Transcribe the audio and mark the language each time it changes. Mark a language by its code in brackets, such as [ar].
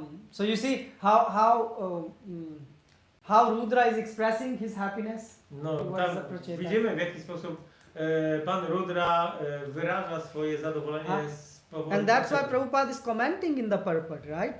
[en] So you see how Rudra is expressing his happiness. [pl] No, tam widzimy w jaki sposób Pan Rudra wyraża swoje zadowolenie z powodu. [en] And that's why Prabhupada is commenting in the purport, right?